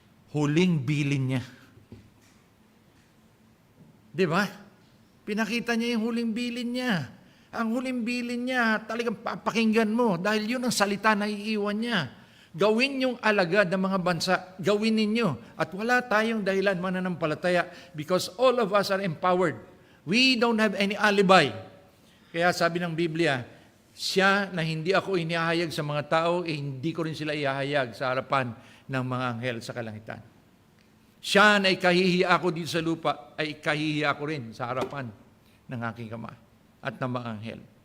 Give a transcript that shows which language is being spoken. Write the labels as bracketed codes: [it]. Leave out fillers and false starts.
[tl] Huling bilin niya. Di ba? Pinakita niya yung huling bilin niya. Ang huling bilin niya, talagang papakinggan mo dahil yun ang salita na iiwan niya. Gawin yung alagad ng mga bansa. Gawin ninyo. At wala tayong dahilan mananampalataya [en] because all of us are empowered. We don't have any alibi. [tl] Kaya sabi ng Biblia, siya na hindi ako inihahayag sa mga tao, hindi ko rin sila ihahayag sa harapan ng mga anghel sa kalangitan. Siya na ikahihiya ako dito sa lupa, ay ikahihiya ako rin sa harapan ng aking Ama at ng mga anghel.